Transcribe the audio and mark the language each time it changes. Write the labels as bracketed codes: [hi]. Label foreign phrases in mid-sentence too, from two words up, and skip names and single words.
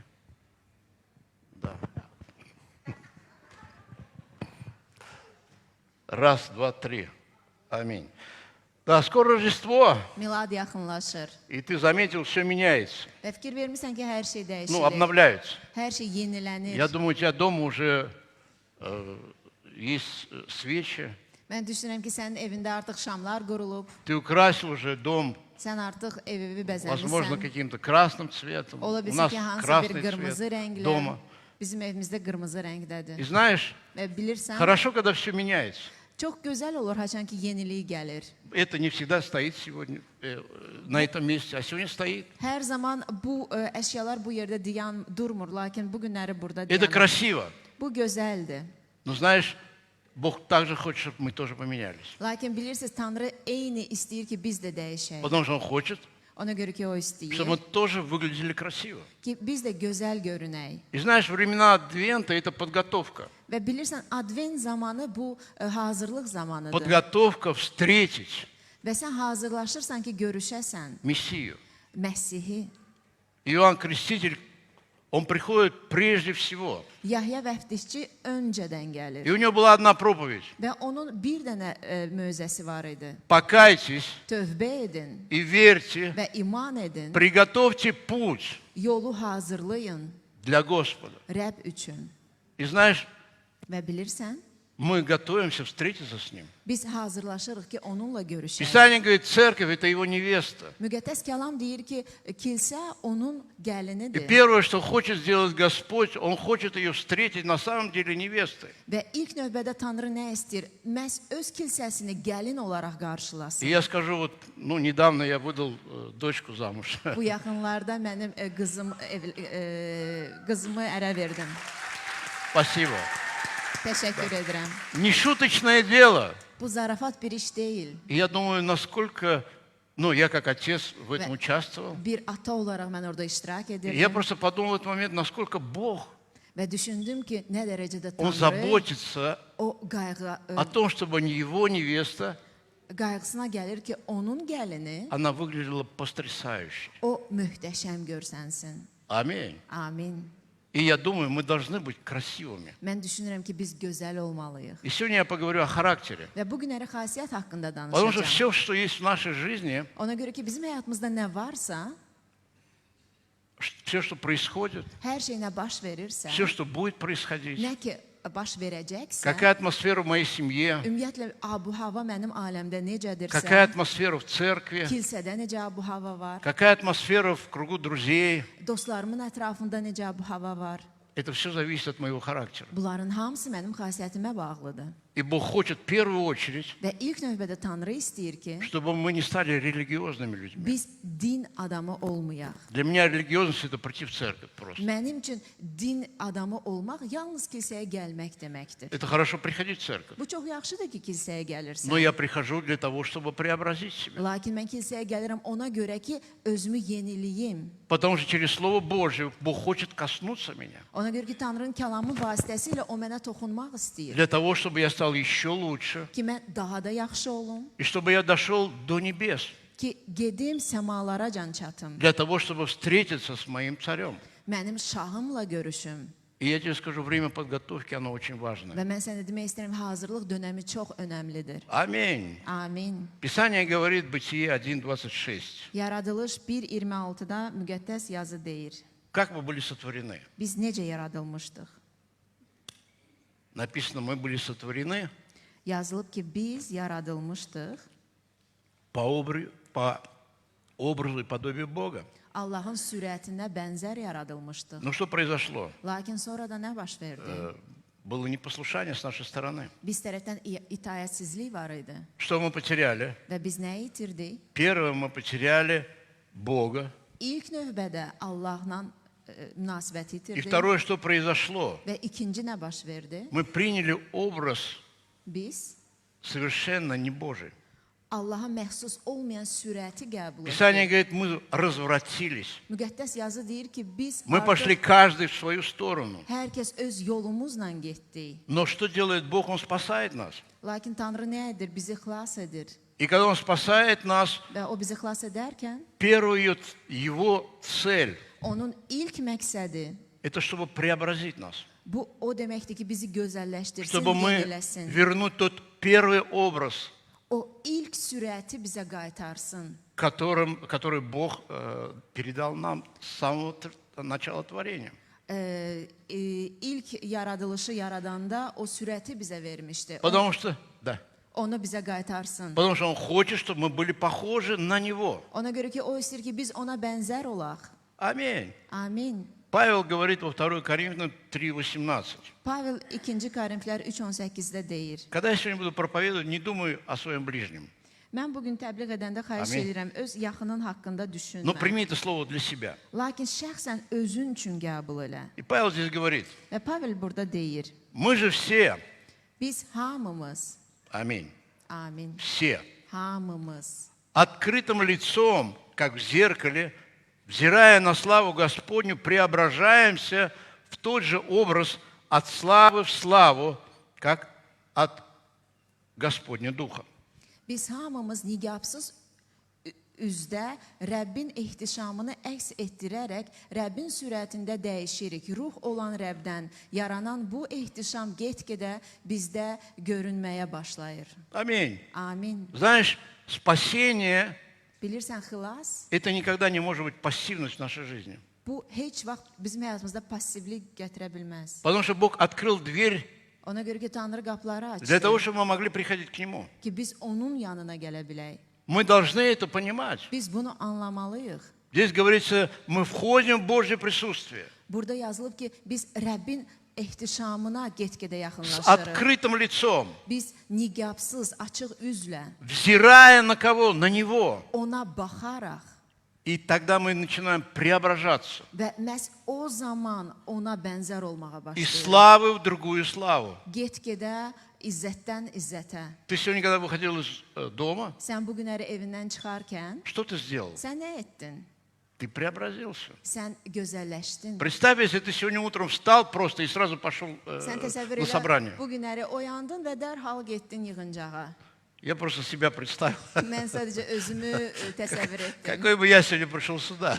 [ru] Да. Раз, два, три. Аминь. Да, скоро Рождество, [az] Milad yaxınlaşır. [ru] и ты заметил, все меняется. [az] Və fikir vermirsən ki, hər şey [ru] Ну, [az] dəyişir. [ru] обновляется. [az] Hər şey yenilənir. [ru] Я думаю, у тебя дома уже есть свечи. [az] Mən düşünürəm ki, sənin evində artıq şamlar qurulub. [ru] Ты украсил уже дом, [az] Sən artıq evi [ru] возможно, [az] bəzəmisən. [ru] каким-то красным цветом. [az] Ola [ru] У [az] bilsin [ru] нас [az] ki, hansısa bir [ru] красный [az] qırmızı [ru] цвет [az] rənglə. [ru] дома. [az] Bizim evimizdə qırmızı rəngdədir. [ru] И знаешь, [az] Və bilirsən, [ru] хорошо, когда все меняется. [az] çox gözəl olur haçan ki, yenilik gəlir. [ru] Это не всегда стоит сегодня на этом месте, а сегодня стоит. [az] Hər zaman bu əşyalar bu yerdə durmur, lakin bu günləri burada [ru] Это [az] dayanır. [ru] красиво. [az] Bu gözəldir. [ru] Но знаешь, Бог также хочет, чтобы мы тоже поменялись. [az] Lakin bilirsiniz, Tanrı eyni istəyir ki, biz də dəyişək. [ru] Потому что Он хочет, [az] Ona görə ki, o istəyir [ru] чтобы мы тоже выглядели красиво. [az] ki, biz də gözəl görünək. [ru] И знаешь, времена Адвента – это подготовка. [az] Və bilirsən, advent zamanı bu hazırlıq zamanıdır. [ru] Подготовка встретить [az] Və sən hazırlaşırsan ki, görüşəsən [ru] Мессию. [az] Məsihi. [ru] Иоанн Креститель, он приходит прежде всего. [az] Yahya vəftişçi öncədən [ru] И [az] gəlir. [ru] у него была одна проповедь. [az] Və onun bir dənə möizəsi var idi. [ru] Покайтесь [az] Tövbə edin [ru] и верьте, [az] və iman edin. [ru] приготовьте путь [az] Yolu hazırlayın [ru] для Господа. [az] Rəbb üçün. [ru] И знаешь, [az] Və bilirsən, [ru] мы готовимся встретиться с Ним. [az] biz hazırlaşırıq ki, onunla görüşək. [ru] Писание говорит, церковь – это Его невеста. [az] Müqəddəs kəlam deyir ki, kilsə onun [ru] И [az] gəlinidir. [ru] первое, что хочет сделать Господь, Он хочет ее встретить на самом деле невестой. [az] Və ilk növbədə Tanrı nə istəyir? Məhz öz kilsəsini gəlin olaraq [ru] И [az] qarşılasın. [ru] я скажу, вот, ну, недавно я выдал дочку замуж. [az] Bu yaxınlarda mənim qızımı ərə verdim. [ru] Спасибо. [az] Təşəkkür edirəm. [ru] Нешуточное дело. [az] Bu zarafat bir iş deyil. [ru] И я думаю, насколько, ну, я как отец в этом участвовал. [az] Bir ata olaraq mən orada iştirak [ru] И я [az] edirdim. [ru] просто подумал в этот момент, насколько Бог, [az] Və düşündüm ki, nə dərəcədə [ru] Он [az] Tanrı [ru] заботится [az] o [ru] о том, чтобы Его невеста, [az] qayğısına gəlir ki, onun gəlini [ru] она выглядела потрясающе. [az] o möhtəşəm görsənsin. [ru] Аминь. [az] Amin. [ru] И я думаю, мы должны быть красивыми. [az] Mən düşünürəm ki, biz gözəl olmalıyıq. [ru] И сегодня я поговорю о характере. [az] Və bu günləri xasiyyət haqqında [ru] Потому что [az] danışacağam. [ru] все, что есть в нашей жизни, [az] Ona görə ki, bizim həyatımızda nə varsa, [ru] все, что происходит, [az] hər şey nə baş verirsə, [ru] все, что будет происходить, [az] nə ki baş verəcəksə, [ru] какая атмосфера в моей семье, [az] ümumiyyətlə abu-hava mənim aləmdə [ru] какая [az] necədirsə, [ru] атмосфера в церкви, [az] kilsədə necə abu-hava var, [ru] какая атмосфера в кругу друзей. [az] dostlarımın ətrafında necə abu-hava var. [ru] Это все зависит от моего характера. [az] Bunların hamısı mənim xasiyyətimə bağlıdır. [ru] И Бог хочет в первую очередь, [az] Və ilk növbədə Tanrı istəyir ki, [ru] чтобы мы не стали религиозными людьми. [az] biz din adamı olmayaq. [ru] Для меня религиозность – это прийти в церковь просто. [az] Mənim üçün din adamı olmaq yalnız kilsəyə gəlmək deməkdir. [ru] Это хорошо приходить в церковь. [az] Bu çox yaxşıdır ki, kilsəyə gəlirsən. [ru] Но я прихожу для того, чтобы преобразить себя. [az] Lakin mən kilsəyə gəlirəm ona görə ki, özümü yeniliyim. [ru] Потому что через Слово Божье Бог хочет коснуться меня. [az] Ona görə ki, Tanrının kəlamı vasitəsilə o mənə toxunmaq istəyir. [ru] Для того, чтобы я стал еще лучше. [az] Ki mən daha da yaxşı olum. [ru] И чтобы я дошел до небес. [az] Ki gedim səmalara can çatım. [ru] Для того, чтобы встретиться с моим царем. [az] Mənim şahımla görüşüm. [ru] И я тебе скажу, время подготовки, оно очень важное. [az] Və mən sənə demək istəyirəm, hazırlıq dönəmi çox önəmlidir. [ru] Аминь. [az] Amin. [ru] Писание говорит, Бытие 1:26. [az] Yaradılış 1:26-da müqəddəs yazı deyir. [ru] Как мы были сотворены? [az] Biz necə yaradılmışdıq? [ru] Написано, мы были сотворены [az] Yazılıb ki, biz yaradılmışdıq [ru] по образу и подобию Бога. [az] Allahın sürətinə bənzər yaradılmışdıq. [ru] Но что произошло? [az] Lakin sonra da nə baş verdi? [ru] Было непослушание с нашей стороны. [az] Biz tərəfdən itayətsizlik var idi. [ru] Что мы потеряли? [az] Və biz nə itirdik? [ru] Первое, мы потеряли Бога [az] İlk növbədə Allahla münasibət [ru] И [az] itirdi [ru] второе, что произошло, [az] və ikinci nə baş verdi? [ru] мы приняли образ [az] Biz [ru] совершенно не Божий. [az] Allaha məxsus olmayan sürəti qəbul [ru] Писание [az] etdik. [ru] говорит, мы развратились. [az] Müqəddəs yazı deyir ki, biz [ru] Мы пошли [az] artıq [ru] каждый в свою stорону. [az] hər kəs öz yolumuzla getdik. [ru] Но что делает Бог? Он спасает нас. [az] Lakin Tanrı nə edir? Bizi xilas edir. [ru] И когда Он спасает нас, [az] Və o bizi xilas edərkən, [ru] первую Его цель [az] onun ilk məqsədi – [ru] это чтобы преобразить нас. [az] bu o deməkdir ki, bizi gözəlləşdirsin, [ru] Чтобы мы [az] yeniləsin. [ru] вернуть тот первый образ, [az] O ilk sürəti bizə qaytarsın. [ru] который Бог передал нам с самого начала творения. [az] İlk yaradılışı yaradanda o sürəti bizə vermişdi. [ru] Потому что, да, [az] Onu bizə qaytarsın. [ru] потому что Он хочет, чтобы мы были похожи на Него. [az] Ona görə ki, o istəyir ki, biz ona bənzər olaq. [ru] Аминь. [az] Amin. [ru] Павел говорит во 2 Коринфянам 3:18. [az] Pavel 2 Korinflər 3:18-də deyir. [ru] Когда я сегодня буду проповедовать, не думаю о своем ближнем. [az] Mən bugün təbliğ edəndə xahiş Amin. edirəm, öz yaxının haqqında [ru] Но [az] düşünmə. [ru] прими это слово для себя. [az] Lakin şəxsən özün üçün qəbul elə. [ru] И Павел здесь говорит, [az] Və Pavel burada deyir, [ru] мы же все, [az] biz hamımız, [ru] аминь, [az] amin, [ru] все, [az] hamımız [ru] открытым лицом, как в зеркале, взирая на славу Господню, преображаемся в тот же образ от славы в славу, как от Господня Духа. [az] Biz hamımız niqabsız üzdə Rəbbin ehtişamını əks etdirərək Rəbbin sürətində dəyişirik. Ruh olan Rəbdən yaranan bu ehtişam get-gedə bizdə görünməyə başlayır. [ru] Аминь. [az] Amin. [ru] Знаешь, спасение [az] Bilirsən, xilas, – [ru] это никогда не может быть пассивность в нашей жизни. [az] bu heç vaxt bizim həyatımızda passivlik gətirə bilməz. [ru] Потому что Бог открыл дверь [az] Ona görə ki, Tanrı qapıları [ru] для того, [az] açdı [ru] чтобы мы могли приходить к Нему. [az] ki, biz onun yanına gələ bilək. [ru] Мы должны это понимать. [az] Biz bunu anlamalıyıq. [ru] Здесь говорится, мы входим в Божье присутствие [az] Burada yazılıb ki, biz Rəbbin ehtişamına get-gedə [ru] с [az] yaxınlaşırıq. [ru] открытым лицом, [az] Biz niqabsız, açıq üzlə [ru] взирая на кого? На Него. [az] ona baxaraq [ru] И тогда мы начинаем преображаться [az] və məhz o zaman ona bənzər olmağa [ru] из [az] başlayırıq. [ru] славы в другую славу. [az] Get-gedə izzətdən izzətə. [ru] Ты сегодня, когда выходил из дома, [az] Sən bu günləri evindən çıxarkən [ru] что ты сделал? [az] sən nə etdin? [ru] Ты преобразился. [az] Sən gözəlləşdin. [ru] Представь, если ты сегодня утром встал просто и сразу пошел [az] Sən təsəvvür [ru] на собрание. [az] elə, bu günləri oyandın və dərhal getdin yığıncağa. [ru] Я просто себя представил. [az] Mən sadəcə özümü təsəvvür etdim. [ru] Какой бы я сегодня пришел сюда.